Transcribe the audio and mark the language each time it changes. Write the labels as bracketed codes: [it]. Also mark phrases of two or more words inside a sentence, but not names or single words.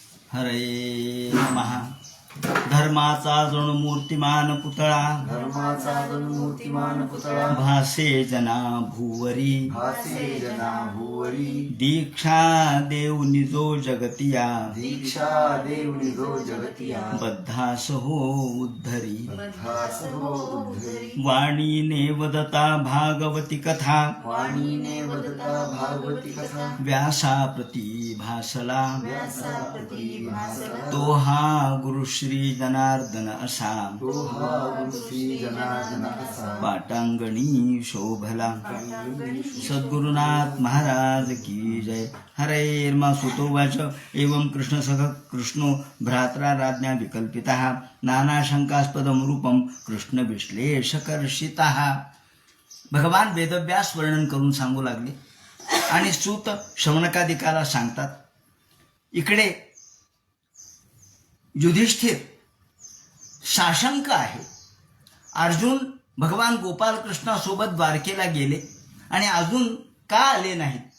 [sa] हरे नमः. [mr] धर्माचा जणू मूर्तिमान पुतळा, धर्माचा जणू मूर्तिमान पुतळा, भासे जना भुवरी, भासे जना भुवरी, दीक्षा देव निजो जगतिया, दीक्षा देवनी जो जगतिया, बद्धास हो उद्धरी. बद्धास हो उद्धरी, वाणीने वदता भागवती कथा, वाणीने वदता भागवती कथा, व्यासा प्रती भासला, व्यासाप्रती भासला, तो हा गुरु श्री जनार्दन असा, तो हा गुरु श्री जनार्दन असा, पाटांगणी शोभला. सद्गुरुनाथ [hi] महाराज की जय. [sa] हरेर्मा सुतोवाच एवं कृष्ण सख कृष्णो भ्रात्रा राज्ञा विकल्पितः नानाशंकास्पदं रूपं कृष्ण विश्लेषकर्षितः. [mr] भगवान वेदव्यास वर्णन करून सांगू लागले आणि सूत शौनकादिकाला सांगतात. इकडे युधिष्ठिर साशंक आहे. अर्जुन भगवान गोपालकृष्णासोबत द्वारकेला गेले आणि अजून का आले नाहीत.